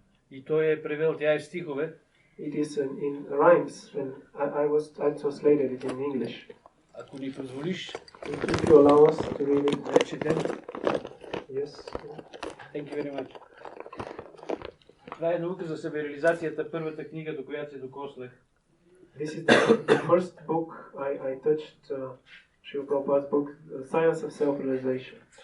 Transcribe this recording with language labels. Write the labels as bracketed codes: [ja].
[bg] И той е превел, тя е в стихове. [en] It is in rhymes, and I translated it in English. [bg] Ако ни позволиш, [en] If you allow us to read it. [bg] да четем. [en] Yes. Thank you very much. [bg] Това е наука за себереализацията, първата книга, до която се докоснах. [en] This is the first book I touched, Srila Prabhupada's book, The Science of Self-Realization.